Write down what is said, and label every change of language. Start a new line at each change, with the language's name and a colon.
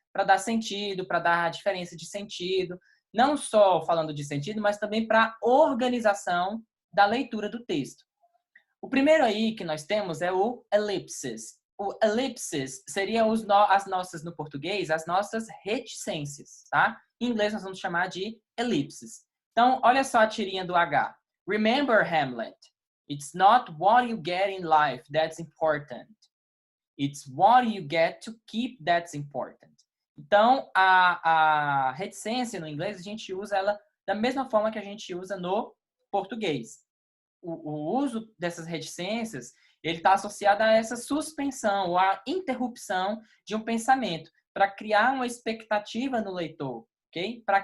Portuguese: Para dar sentido, para dar a diferença de sentido, não só falando de sentido, mas também para organização da leitura do texto. O primeiro aí que nós temos é o elipses. O elipses seria as nossas, no português, as nossas reticências, tá? Em inglês nós vamos chamar de elipses. Então, olha só a tirinha do H.
English: Remember, Hamlet, it's not what you get in life that's important. It's what you get to keep that's important.
Portuguese: Então, a reticência no inglês, a gente usa ela da mesma forma que a gente usa no português. O uso dessas reticências, ele está associado a essa suspensão ou a interrupção de um pensamento, para criar uma expectativa no leitor, ok?